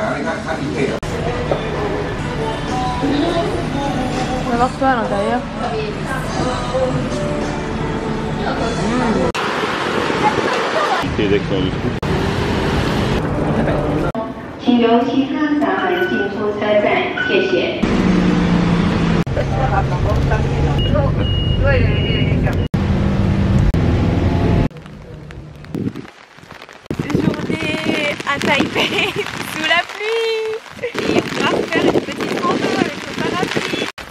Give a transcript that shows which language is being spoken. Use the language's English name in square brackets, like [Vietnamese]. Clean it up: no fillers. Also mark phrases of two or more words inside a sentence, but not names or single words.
[French] On va voir quoi à l'intérieur. T'es d'accord du tout. [Chinese] 请由其他闸门进出车站，谢谢。 [French] Journée à Taipei sous la pluie et on va faire une petite rando avec le parapluie.